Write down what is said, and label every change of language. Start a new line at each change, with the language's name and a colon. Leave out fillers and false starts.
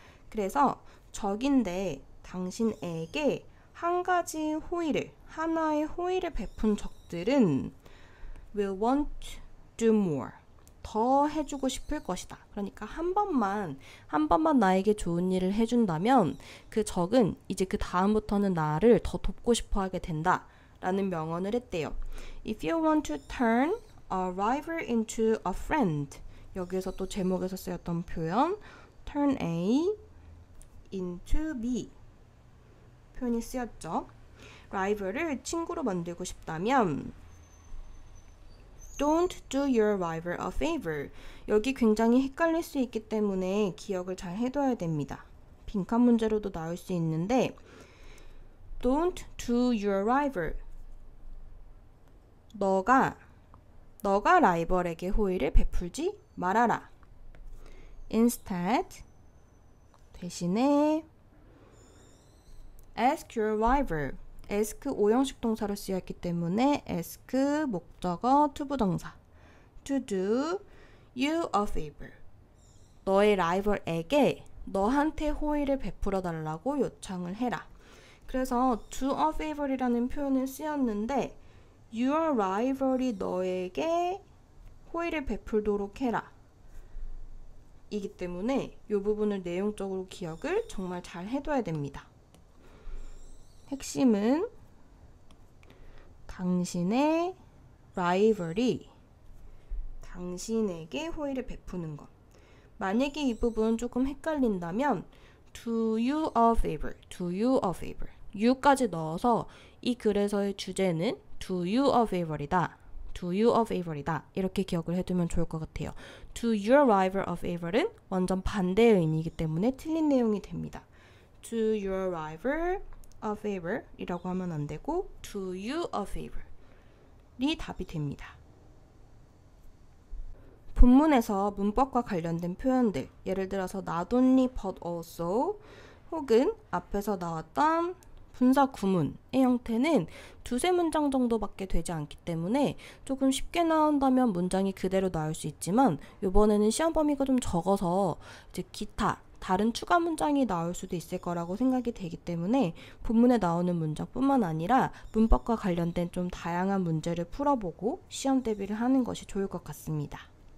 Korean: 그래서 적인데 당신에게 한 가지 호의를, 하나의 호의를 베푼 적들은
English: will want to do more.
Korean: 더 해주고 싶을 것이다. 그러니까 한 번만 나에게 좋은 일을 해준다면 그 적은 이제 그 다음부터는 나를 더 돕고 싶어 하게 된다. 라는 명언을 했대요.
English: If you want to turn a rival into a friend.
Korean: 여기에서 또 제목에서 쓰였던 표현 turn A into B 표현이 쓰였죠. rival을 친구로 만들고 싶다면
English: Don't do your rival a favor.
Korean: 여기 굉장히 헷갈릴 수 있기 때문에 기억을 잘 해둬야 됩니다. 빈칸 문제로도 나올 수 있는데
English: Don't do your rival.
Korean: 너가 라이벌에게 호의를 베풀지 말아라.
English: Instead,
Korean: 대신에
English: ask your rival.
Korean: ask 5형식 동사로 쓰였기 때문에 ask 목적어 투부정사
English: to do you a favor.
Korean: 너의 라이벌에게 너한테 호의를 베풀어 달라고 요청을 해라. 그래서 do a favor이라는 표현을 쓰였는데 your rival이 너에게 호의를 베풀도록 해라. 이기 때문에 이 부분을 내용적으로 기억을 정말 잘 해둬야 됩니다. 핵심은 당신의 라이벌이 당신에게 호의를 베푸는 것. 만약에 이 부분 조금 헷갈린다면
English: do you a favor,
Korean: do you a favor. you까지 넣어서 이 글에서의 주제는
English: do you a favor
Korean: 이다.
English: do you a favor이다.
Korean: 이렇게 기억을 해두면 좋을 것 같아요.
English: do your rival a favor
Korean: 은 완전 반대의 의미이기 때문에 틀린 내용이 됩니다.
English: do your rival a favor
Korean: 이라고 하면 안 되고
English: do you a favor
Korean: 이 답이 됩니다. 본문에서 문법과 관련된 표현들, 예를 들어서 not only but also 혹은 앞에서 나왔던 분사 구문의 형태는 두세 문장 정도밖에 되지 않기 때문에 조금 쉽게 나온다면 문장이 그대로 나올 수 있지만 이번에는 시험 범위가 좀 적어서 이제 기타 다른 추가 문장이 나올 수도 있을 거라고 생각이 되기 때문에 본문에 나오는 문장뿐만 아니라 문법과 관련된 좀 다양한 문제를 풀어보고 시험 대비를 하는 것이 좋을 것 같습니다.